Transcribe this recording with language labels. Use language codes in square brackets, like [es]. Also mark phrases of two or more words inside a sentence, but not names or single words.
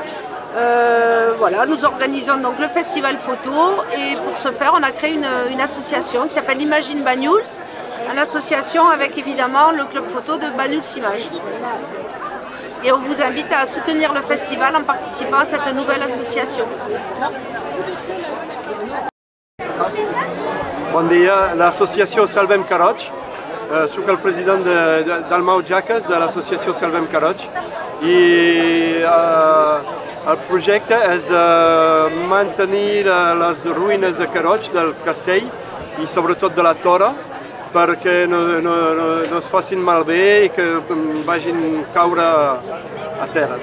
[fr] Voilà, nous organisons donc le festival photo et pour ce faire, on a créé une association qui s'appelle Imagine Banyuls, une association avec évidemment le club photo de Banyuls Images. Et on vous invite à soutenir le festival en participant à cette nouvelle association. [ca] Bon dia, l'associació Salvem Caroig. Soc el president d'Almau Jaques, de l'associació Salvem Caroig. I el projecte és de mantenir les ruïnes de Caroig, del castell, i sobretot de la Tora, perquè no es facin malbé i que vagin caure a terra.